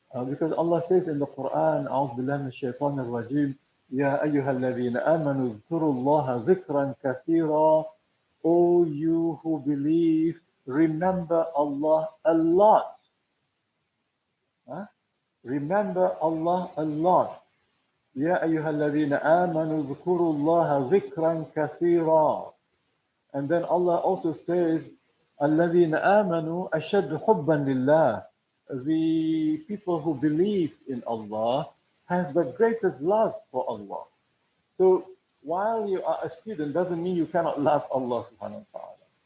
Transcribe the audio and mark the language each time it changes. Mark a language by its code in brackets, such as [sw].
[en] Because Allah says in the Quran, [ar] أعوذ بالله من الشيطان الرجيم, يا أيها الذين آمنوا اذكروا الله ذكرا كثيرا. [en] O you who believe, remember Allah a lot. Huh? Remember Allah a lot. [ar] يا أيها الذين آمنوا اذكروا الله ذكرا كثيرا. [en] And then Allah also says, [ar] الذين آمنوا أشد حبا لله. [en] The people who believe in Allah has the greatest love for Allah. So while you are a student doesn't mean you cannot love Allah subhanahu wa ta'ala.